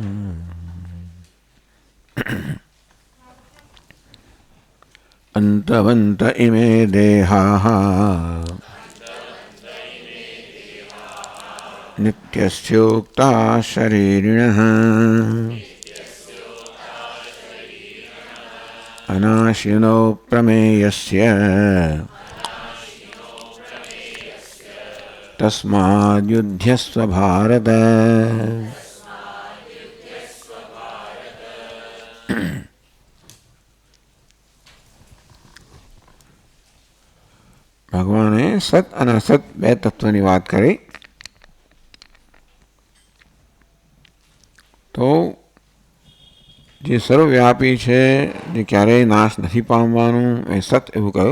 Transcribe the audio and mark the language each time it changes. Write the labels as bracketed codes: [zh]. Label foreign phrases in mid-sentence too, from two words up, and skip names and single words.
[sa] अन्तवन्त इमे देहाः नित्यस्योक्ता शरीरिणः अनाशिनो प्रमेयस्य तस्माद्युध्यस्व भारत। [gu] ભગવાને સત અને અસત બે તત્વની વાત કરી તો જે સર્વવ્યાપી છે, જે ક્યારેય નાશ નથી પામવાનું, એ સત એવું કહ્યું.